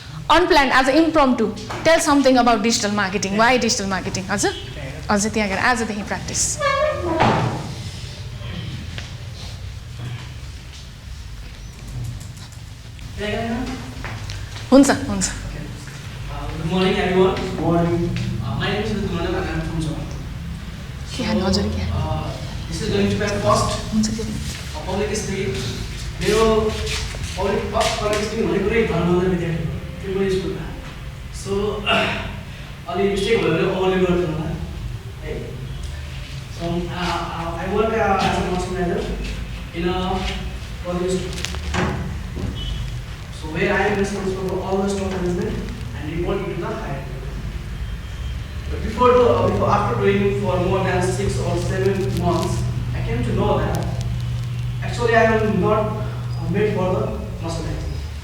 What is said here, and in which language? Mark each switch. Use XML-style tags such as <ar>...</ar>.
<en>unplanned as a impromptu tell something about digital marketing why digital marketing</en> <ne>हजुर त्यहाँ गएर आजदेखि प्र्याक्टिस हुन्छ</ne> <en>Good morning, everyone. Morning. My name is Ritumanand and I am from Java.</en> <ne>हजुर</ne> <en>This is going to be my first public speaking.</en> <ne>मेरो public speaking भनेको नै घरमा विद्यार्थी त्यो स्कुलमा सो अलि मिस्टेक भयो भने ओभरले गर्नु होला है so</ne> <en>I work as a master manager in a college. So where I am responsible for all the stock management and reporting to the higher. But after doing for more than 6 or 7 months, I came to know that actually I am not made for the master management.</en>